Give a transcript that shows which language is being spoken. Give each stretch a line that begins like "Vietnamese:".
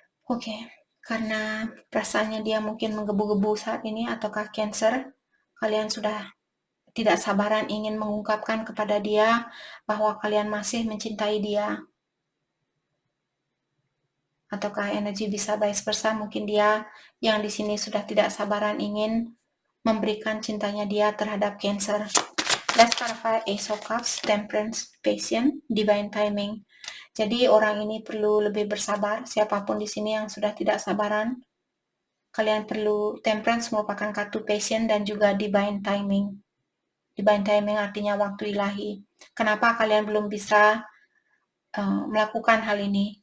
Indonesian: Oke, karena perasaannya dia mungkin menggebu-gebu saat ini, ataukah Cancer, kalian sudah tidak sabaran ingin mengungkapkan kepada dia bahwa kalian masih mencintai dia. Ataukah energi bisa vice versa, mungkin dia yang di sini sudah tidak sabaran ingin memberikan cintanya dia terhadap Cancer.
English: Let's clarify Ace of Cups, Temperance, Patience, Divine Timing.
Indonesian: Jadi orang ini perlu lebih bersabar, siapapun di sini yang sudah tidak sabaran. kalian perlu temperance merupakan kartu passion dan juga divine timing. Divine timing artinya waktu ilahi. Kenapa kalian belum bisa melakukan hal ini?